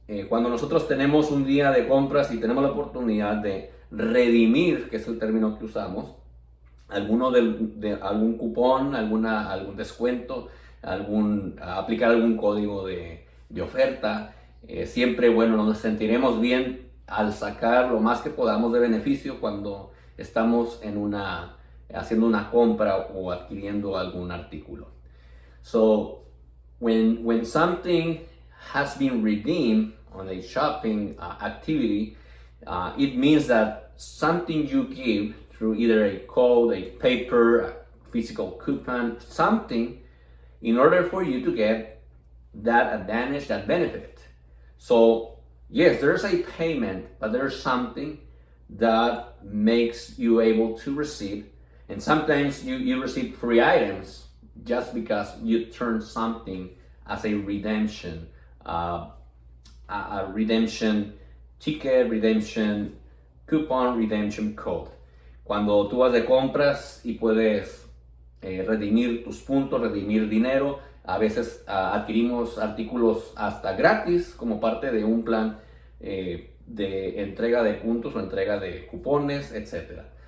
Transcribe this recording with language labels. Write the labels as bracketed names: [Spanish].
[Spanish] Cuando nosotros tenemos un día de compras y tenemos la oportunidad de redimir, que es el término que usamos, algún cupón, algún descuento, aplicar algún código de oferta, siempre, bueno, nos sentiremos bien al sacar lo más que podamos de beneficio cuando estamos haciendo una compra o adquiriendo algún artículo. [English] So, when something has been redeemed on a shopping activity, it means that something you give through either a code, a paper, a physical coupon, something, in order for you to get that advantage, that benefit. So, yes, there's a payment, but there's something that makes you able to receive. And sometimes you receive free items just because you turn something as a redemption, a redemption ticket, redemption coupon, redemption code. [Spanish] Cuando tú vas de compras y puedes redimir tus puntos, redimir dinero, a veces adquirimos artículos hasta gratis como parte de un plan de entrega de puntos o entrega de cupones, etc.